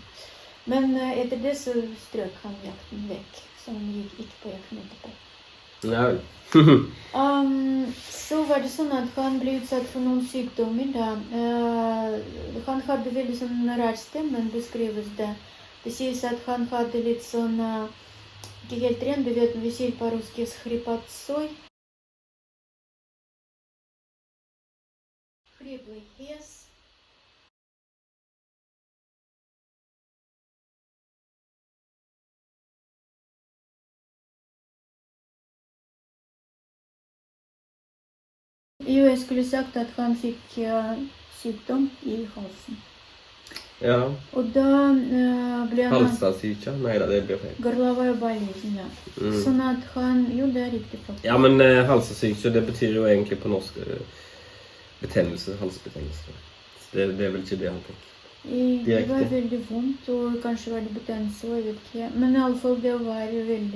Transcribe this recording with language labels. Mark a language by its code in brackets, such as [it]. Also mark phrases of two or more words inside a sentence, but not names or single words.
[no] Men etter det så strøk han jakten vekk, så han gikk ikke på jakten etterpå. Nei. Så var det sånn at han ble utsatt for noen sykdommer da. Han hadde veldig sånn rar stemme, beskrives det. Det sies at han hadde litt sånn, ikke helt ren, du vet, vi sier på russisk хрипотцой. [ru] Хриплый hes. [no] Jo, jeg skulle sagt at han fikk sykdom i halsen. Ja. Og da ble han Halssyke? Nei da, det blir feil. [ru] Горловая болезнь, [no] ja. Sånn at han, jo det er riktig faktisk. Ja, men halssyke, det betyr jo egentlig på norsk betennelse, halsbetennelse. Det er vel ikke det han fikk. Det var veldig vondt, og kanskje var det betennelse, jeg vet ikke. Men i alle fall, det var veldig...